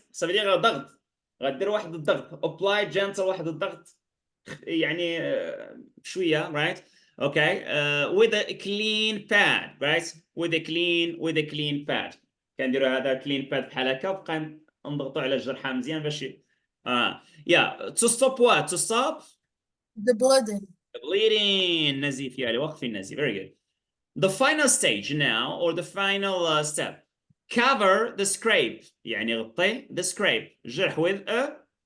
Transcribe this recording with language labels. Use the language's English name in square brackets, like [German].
[French] Ça veut dire [Arabic] ضغط. غدير واحد الضغط. [English] Apply gentle [Arabic] واحد الضغط. يعني شوية, right? [English] Okay, with a clean pad, right? With a clean pad. [Arabic] كنديروا هذا clean pad بحال هكا وبقى نضغطوا على الجرحة مزيان باش [English] yeah, to stop what? To stop the bleeding. [Arabic] bleeding نزيف يعني وقف النزيف. [English] Very good. The final stage now, or the final step, cover the scrape. [Arabic] يعني غطي [English] the scrape [Arabic] جرح with a